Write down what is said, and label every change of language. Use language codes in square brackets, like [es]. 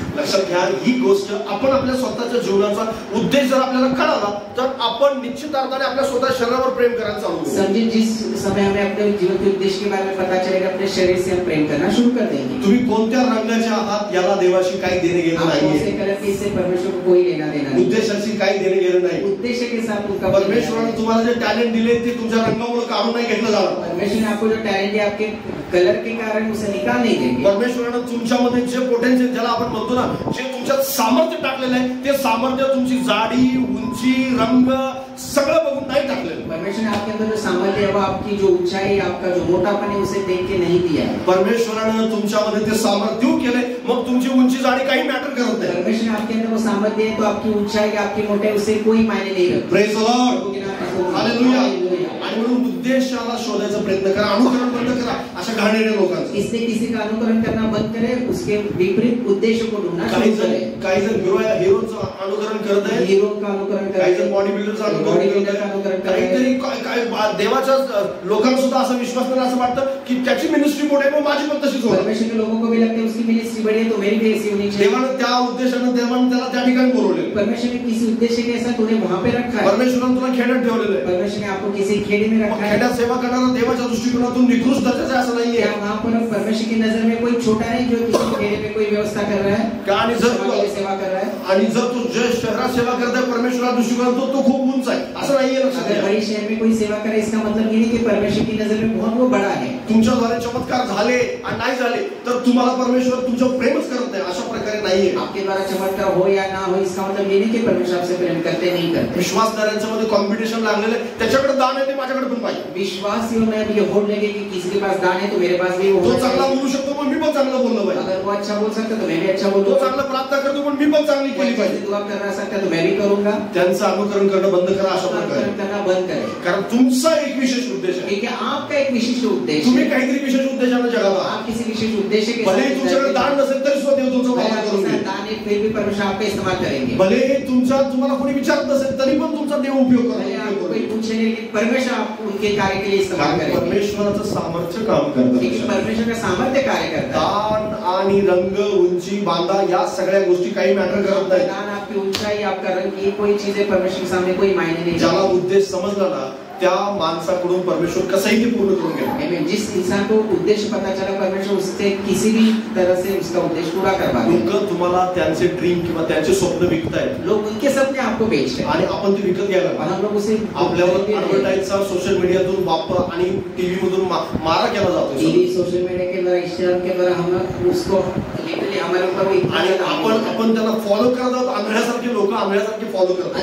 [mr] लक्षात घ्या ही गोष्ट आपण आपल्या स्वतःच्या जीवनाचा उद्देश जर आपल्याला कळाला तर आपण निश्चित अर्थाने आपल्या स्वतः शरीरावर प्रेम करायला चालू करू. [hi] समझे जिस समय हमें अपने जीवन के उद्देश्य के बारे में पता चलेगा अपने शरीर से हम प्रेम करना शुरू कर देंगे. [mr] तुम्ही कोणत्या रंगाचे आहात याला देवाशी काही देणे घेणं नाहीये. [hi] इससे परमेश्वर को कोई लेना देना नहीं. [mr] उद्देशाशी काही देणे घेणं नाही. [hi] उद्देश्य के साथ उनका [mr] परमेश्वराने तुम्हाला जे टॅलेंट दिले ते तुमच्या रंगामुळे काढून नाही घेतलं जाणार. [hi] परमेश्वर ने आपको जो टैलेंट है आपके कलर के कारण उसे निकाल नहीं देंगे. [mr] परमेश्वराने तुमच्यामध्ये जे पोटेन्शियल ज्याला आपण म्हणतो ना जे तुमच्यात सामर्थ्य टाकलेलं आहे ते सामर्थ्य तुमची जाडी उंची रंग सगळं बघून नाही टाकलेलं. [hi] परमेश्वर ने आपके अंदर जो सामर्थ्य है वो आपकी जो ऊंचाई आपका जो मोटापन है उसे देख के नहीं दिया है. [mr] परमेश्वराने तुमच्यामध्ये ते सामर्थ्य केले मग तुमची उंची जाडी काही मॅटर करत नाही. [hi] परमेश्वर ने आपके अंदर वो सामर्थ्य है तो आपकी ऊंचाई आपकी मोटाई उसे कोई मायने नहीं रखता. [en] Praise the Lord. Hallelujah. [mr] आणि म्हणून उद्देशाला शोधायचा प्रयत्न करा. अनुकरण बंद करा अशा घाणेरड्या लोकांचं. [hi] इसलिए किसी का अनुकरण करना बंद करें उसके विपरीत उद्देश्य को ढूंढना शुरू करें. [mr] काही जण हिरोचं अनुकरण करत आहेत. [hi] हीरो का अनुकरण [mr] काही जण [hi] करें. [mr] बॉडी बिल्डरचं अनुकरण करत आहेत. काहीतरी देवाच्या लोकांना सुद्धा असा विश्वास नाही असं वाटतं की त्याची मिनिस्ट्री मोठी आहे माझी पण तशीच होईल. [hi] परमेश्वर के लोगों को भी लगता है उसकी मिनिस्ट्री बड़ी है तो मेरी भी ऐसी होनी चाहिए. [mr] देवानं त्या उद्देशाने देवानं त्याला त्या ठिकाणी बोलवले. [hi] परमेश्वर ने किसी उद्देश्य के साथ उन्हें वहां पे रखा है. [mr] परमेश्वराने तुला खेड्यात ठेवलेलं आहे. [hi] परमेश्वर ने आपको किसी खेड़े में रखा है. [mr] खेड्यात सेवा करणारा देवाच्या दृष्टिकोनातून निकृष्ट दर्जाचा असं नाहीये. [hi] वहां पर परमेश्वर की नजर में कोई छोटा नहीं जो किसी खेड़े में कोई व्यवस्था कर रहा है. [mr] आणि [hi] सेवा कर रहा है. [mr] आणि जर तू जे शहरात सेवा करताय परमेश्वरा दृष्टिकोनातून तो खूप उंच आहे असं नाहीये. लक्षात [hi] अगर बड़ी शहर में कोई सेवा करे इसका मतलब ये नहीं कि परमेश्वर की नजर में बहुत वो बड़ा है. [mr] तुमच्याद्वारे चमत्कार झाले आणि नाही झाले तर तुम्हाला परमेश्वर तुमच्यावर प्रेमच करत नाही अशा प्रकारे नाहीये. [hi] आपके द्वारा चमत्कार हो या ना हो इसका मतलब ये नहीं कि परमेश्वर आपसे प्रेम करते नहीं करते. [mr] विश्वासदारांच्या मध्ये कॉम्पिटिशन लागलेलं आहे. त्याच्याकडे दान आहे ते माझ्याकडे पण पाहिजे. [hi] विश्वासियों में भी ये होड़ लगे कि किसी के पास दान है तो मेरे पास भी वो. [mr] तो चांगला बोलू शकतो पण मी पण चांगलं बोललो पाहिजे. [hi] अगर वो अच्छा बोल सकता तो मैं भी अच्छा बोलूंगा. [mr] तो चांगला प्रार्थना करतो पण मी पण चांगली केली पाहिजे. [hi] दुआ कर सकता तो मैं भी करूंगा. [mr] त्यांचं अनुकरण करणं बंद करा अशा प्रकारे. [hi] करना बंद करें. [mr] कारण तुमचा एक विशेष उद्देश आहे. [hi] क्योंकि आपका एक विशिष्ट उद्देश्य. [mr] तुम्ही काहीतरी विशेष उद्देशाने जगात आहात. [hi] आप किसी विशेष उद्देश्य के [mr] भले तुमच्याकडे दान नसेल तरी सुद्धा देव तुमचा वापर करून घेईल. [hi] दान है फिर भी परमेश्वर आपका इस्तेमाल करेंगे. [mr] भले तुम्हाला कोणी विचारत नसेल तरी पण तुमचा देव उपयोग करेल. [hi] कोई पूछे नहीं कि परमेश्वर आप उनके कार्य के लिए इस्तेमाल करेंगे. [mr] परमेश्वराचं सामर्थ्य काम करतं. [hi] परमेश्वर का सामर्थ्य कार्य करता है. [mr] दान आणि रंग उंची बांधा या सगळ्या गोष्टी काही मॅटर करत नाही. [hi] दान आप आपकी ऊंचाई, आपका रंग, ये कोई चीजें परमेश्वर के सामने कोई मायने नहीं [mr] ज्याला [hi] रखती। [mr] उद्देश समजला ना त्या माणसाकडून परमेश्वर कसंही ते पूर्ण करून घेणार. [en] Amen. [hi] जिस इंसान को उद्देश्य पता चला परमेश्वर उससे किसी भी तरह से उसका उद्देश्य पूरा करवा देगा. [mr] लोक तुम्हाला त्यांचे ड्रीम किंवा त्यांचे स्वप्न विकतायत [hi] लोग उनके सपने आपको बेचते हैं [mr] आणि आपण ते विकत घ्यायला [hi] और हम लोग उसे [mr] आपल्यावर ऍडव्हर्टाईजचा सोशल मीडियातून वापर आणि टीव्ही मधून मारा केला जातो. [hi] टीवी, सोशल मीडिया के द्वारा, इंस्टाग्राम के द्वारा हम उसको लिटरली हमारे ऊपर वो इतना [mr] आणि [hi] ज्यादा [mr] आपण त्याला फॉलो करत आहोत. आंधळ्यासारखे लोक आंधळ्यासारखे फॉलो करतात.